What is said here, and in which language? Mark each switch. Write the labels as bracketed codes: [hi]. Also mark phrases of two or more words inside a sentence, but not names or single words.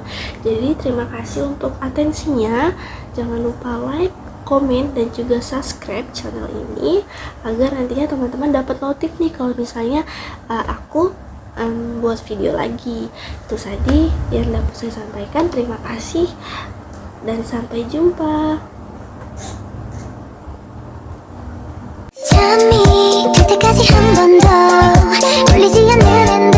[id] Jadi terima kasih untuk atensinya. Jangan lupa like, komen, dan juga subscribe channel ini agar nantinya teman-teman dapat notif nih kalau misalnya aku buat video lagi. Itu saja yang dapat saya sampaikan. Terima kasih dan sampai jumpa. [ko] 잠이 들 때까지 한 번 더 울리지 않는